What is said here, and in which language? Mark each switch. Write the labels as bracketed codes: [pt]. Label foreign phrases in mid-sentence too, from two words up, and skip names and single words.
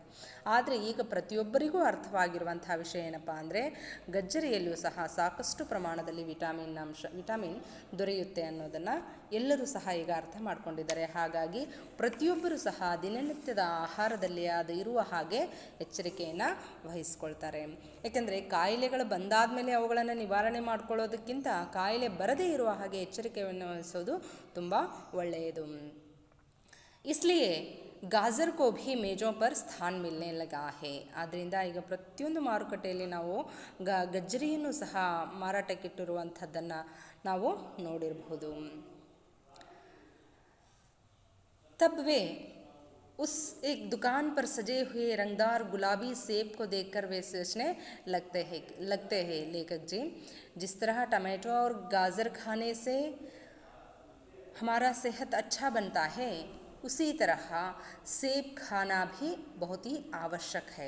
[kn] ಆದರೆ ಈಗ ಪ್ರತಿಯೊಬ್ಬರಿಗೂ ಅರ್ಥವಾಗಿರುವಂಥ ವಿಷಯ ಏನಪ್ಪ ಅಂದರೆ, ಗಜ್ಜರಿಯಲ್ಲೂ ಸಹ ಸಾಕಷ್ಟು ಪ್ರಮಾಣದಲ್ಲಿ ವಿಟಾಮಿನ್ ದೊರೆಯುತ್ತೆ ಅನ್ನೋದನ್ನು ಎಲ್ಲರೂ ಸಹ ಈಗ ಅರ್ಥ ಮಾಡ್ಕೊಂಡಿದ್ದಾರೆ. ಹಾಗಾಗಿ ಪ್ರತಿಯೊಬ್ಬರೂ ಸಹ ದಿನನಿತ್ಯದ ಆಹಾರದಲ್ಲಿ ಅದು ಇರುವ ಹಾಗೆ ಎಚ್ಚರಿಕೆಯನ್ನು ವಹಿಸ್ಕೊಳ್ತಾರೆ. ಏಕೆಂದರೆ ಕಾಯಿಲೆಗಳು ಬಂದಾದ ಮೇಲೆ ಅವುಗಳನ್ನು ನಿವಾರಣೆ ಮಾಡ್ಕೊಳ್ಳೋದಕ್ಕಿಂತ ಕಾಯಿಲೆ ಬರದೇ ಇರುವ ಹಾಗೆ ಎಚ್ಚರಿಕೆಯನ್ನು ವಹಿಸೋದು ತುಂಬ ಒಳ್ಳೆಯದು. [hi] इसलिए गाजर को भी मेज़ों पर स्थान मिलने लगा है. [kn] ಆದ್ದರಿಂದ ಈಗ ಪ್ರತಿಯೊಂದು ಮಾರುಕಟ್ಟೆಯಲ್ಲಿ ನಾವು ಗಜ್ಜರಿಯನ್ನು ಸಹ ಮಾರಾಟಕ್ಕಿಟ್ಟಿರುವಂಥದ್ದನ್ನು ನಾವು ನೋಡಿರಬಹುದು. [hi] तब वे उस एक दुकान पर सजे हुए रंगदार गुलाबी सेब को देखकर वे सोचने लगते हैं लेखक जी, जिस तरह टमाटो और गाजर खाने से हमारा सेहत अच्छा बनता है, उसी तरह सेब खाना भी बहुत ही आवश्यक है.